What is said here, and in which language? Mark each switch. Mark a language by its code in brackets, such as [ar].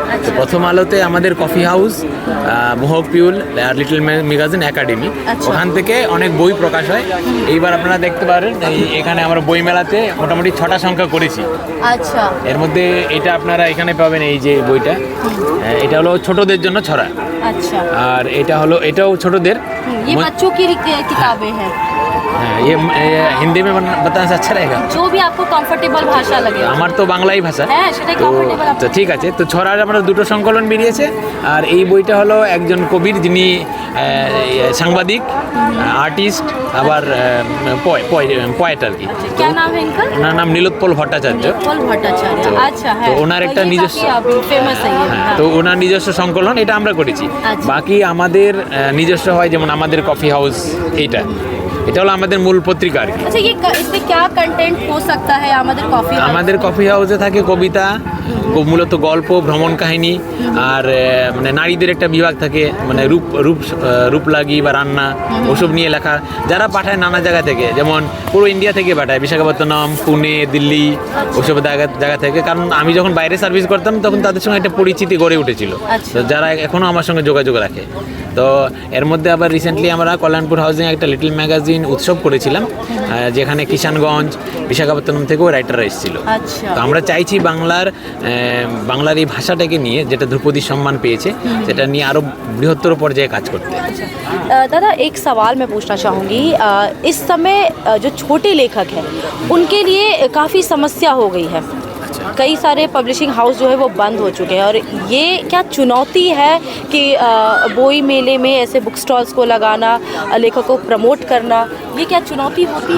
[bn] তো প্রথম আলোতে আমাদের কফি হাউস, মোহক পিউল আর লিটল ম্যাগাজিন একাডেমি, ওখান থেকে অনেক বই প্রকাশ হয়। এইবার আপনারা দেখতে পারেন এখানে আমরা বই মেলাতে মোটামুটি 6টা সংখ্যা করেছি। [hi] अच्छा, [bn] এর মধ্যে এটা আপনারা এখানে পাবেন, এই যে বইটা, এটা হলো ছোটদের জন্য ছড়া, [hi] अच्छा। [bn] আর এটাও ছোটদের। [hi] ये बच्चों की किताबें हैं। हाँ, ये हिंदी में बताना अच्छा रहेगा? जो भी आपको कंफर्टेबल भाषा लगे। [bn] আমার তো বাংলাই ভাষা। হ্যাঁ, সেটাই comfortable তো আপনার। ঠিক আছে। তো ছড়ার আমরা দুটো সংকলন বেরিয়েছে, আর এই বইটা হলো একজন কবির, যিনি সাংবাদিক, আর্টিস্ট, আবার পোয়েট আর কি। [hi] क्या नाम है इनका? [bn] ওনার নাম নীলোৎপল ভট্টাচার্য। [hi] पल भट्टाचार्य। अच्छा है। [bn] তো ওনার একটা [hi] ये [bn] নিজস্ব, [hi] काफी फेमस है ये। [bn] হ্যাঁ, তো ওনার নিজস্ব সংকলন, এটা আমরা করেছি। আচ্ছা। বাকি আমাদের নিজস্ব হয়, যেমন আমাদের কফি হাউস, এটা হলো আমাদের মূল পত্রিকা আর কি। [hi] अच्छा, ये इसमें क्या कंटेंट हो सकता है আমাদের কফি? [bn] আমাদের কফি হাউসে থাকে কবিতা, মূলত গল্প, ভ্রমণ কাহিনী, আর মানে নারীদের একটা বিভাগ থাকে, মানে রূপলাগি বা রান্না, ওসব নিয়ে লেখা, যারা পাঠায় নানা জায়গা থেকে, যেমন পুরো ইন্ডিয়া থেকে পাঠায়, বিশাখাপত্তনম, পুনে, দিল্লি, ওসব জায়গা থেকে। কারণ আমি যখন বাইরে সার্ভিস করতাম তখন তাদের সঙ্গে একটা পরিচিতি গড়ে উঠেছিল, তো যারা এখনও আমার সঙ্গে যোগাযোগ রাখে। তো এর মধ্যে আবার রিসেন্টলি আমরা কল্যাণপুর হাউজিং একটা লিটল ম্যাগাজিন ম্যাগাজিন উৎসব করেছিলাম, যেখানে কিষানগঞ্জ, বিশাখাপত্তনম থেকেও রাইটাররা এসেছিল। [hi] अच्छा [bn] তো আমরা চাইছি বাংলার এই ভাষাটাকে নিয়ে, যেটা ধ্রুপদী সম্মান পেয়েছে, সেটা নিয়ে আরও বৃহত্তর পর্যায়ে কাজ করতে। [hi] दादा एक सवाल मैं पूछना चाहूँगी, इस समय जो छोटे लेखक हैं उनके लिए काफ़ी समस्या हो गई है। कई सारे पब्लिशिंग हाउस जो है वो बंद हो चुके हैं और ये क्या चुनौती है कि बोई मेले में ऐसे बुक स्टॉल्स को लगाना, लेखक को प्रमोट करना, ये क्या चुनौती होती है?